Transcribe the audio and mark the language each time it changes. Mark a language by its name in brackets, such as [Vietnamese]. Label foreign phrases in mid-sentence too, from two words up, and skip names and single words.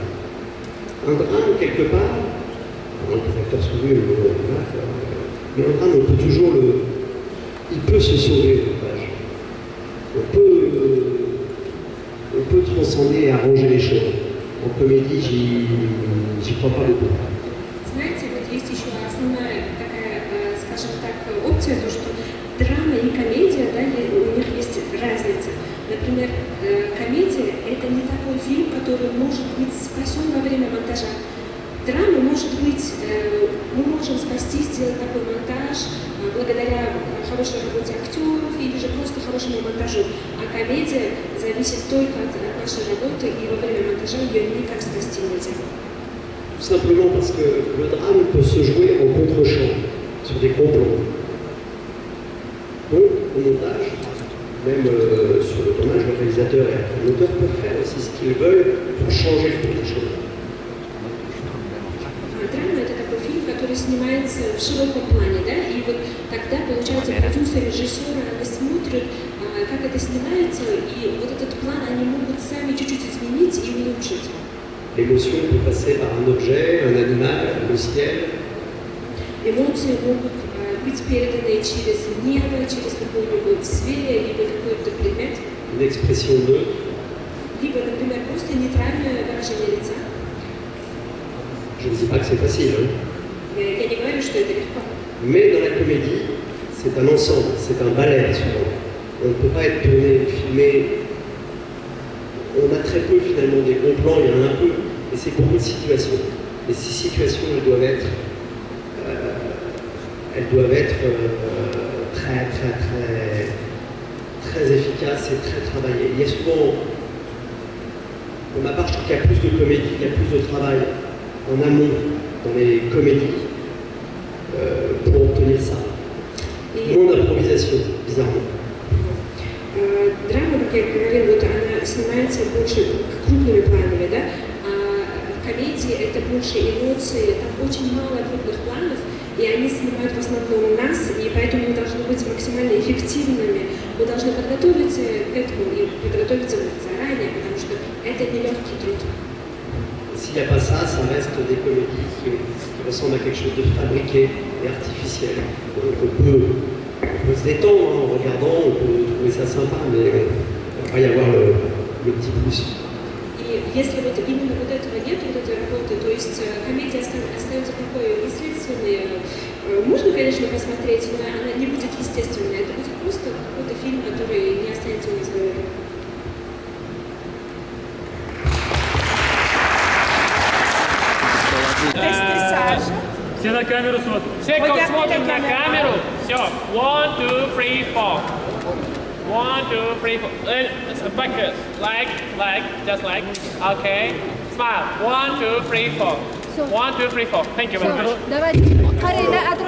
[French] Un drame, quelque part, les acteurs sont venus, mais un drame, on peut toujours il peut se sauver au montage. On peut transcender et arranger les choses. En comédie, j'y crois pas beaucoup. [Russian] Знаете, вот есть еще основная такая, скажем так, опция, то, что драма и комедия, да, у них есть разница. Например, комедия – это не такой фильм, который может быть спасен во время монтажа. Драма может быть, мы можем спасти, сделать такой монтаж благодаря хорошей работе актеров или же просто хорошему монтажу. А комедия зависит только от нашей работы, и во время монтажа ее никак спасти нельзя. [French] Tout simplement parce que le drame peut se jouer en contre-champ, sur des gros plans. Donc, au montage, même sur le tournage, le réalisateur et le moteur peuvent faire aussi ce qu'ils veulent pour changer les choses. [Russian] Драма – это такой фильм, который снимается в широком плане, да, и вот тогда, получается, продюсеры, режиссеры, они смотрят, как это снимается, и вот этот план они могут сами чуть-чуть изменить и улучшить. [French] L'émotion peut passer par un objet, un animal, le ciel. [Russian] Эмоции могут быть переданы через небо, через какой-нибудь зверя, либо какой-то предмет. [French] une expression neutre. [Russian] Либо, например, просто нейтральное выражение лица. [French] Je ne dis pas que c'est facile, hein. [Russian] Я не говорю, что это легко. [French] Mais dans la comédie, c'est un ensemble, c'est un ballet souvent. On ne peut pas être tourné, filmé. On a très peu finalement des bons plans, il y en a un peu, et c'est beaucoup de situations. Et ces situations, elles doivent être très efficaces et très travaillées. Il y a souvent, pour ma part, je trouve qu'il y a plus de comédie, il y a plus de travail en amont dans les comédies pour obtenir ça. Moins d'improvisation, bizarrement. [Russian] Драма, как я говорила, вот она снимается больше крупными планами, да? А комедии это больше эмоции, там очень мало крупных планов, и они снимают в основном нас, и поэтому мы должны быть максимально эффективными. Мы должны подготовиться к этому и подготовиться заранее, потому что это нелегкий труд. [French] S'il n'y a pas ça, ça reste des comédies qui ressemblent à quelque chose de fabriqué et artificiel. On peut se détendre en regardant, on peut trouver ça sympa, mais il ne va pas y avoir le petit plus. [Russian] И если вот именно вот этого нет, вот этой работы, то есть комедия остается такой естественной, можно, конечно, посмотреть, но она не будет естественной, это будет просто какой-то фильм, который не останется у нас в голове. Все на камеру смотрят. Все смотрим на камеру. Все. 1, 2, 3, 4. 1, 2, 3, 4. [English] Back. Like, just like. Okay. Smile. 1, 2, 3, 4. 1, 2, 3, 4. Thank you very much. [Russian] Давайте.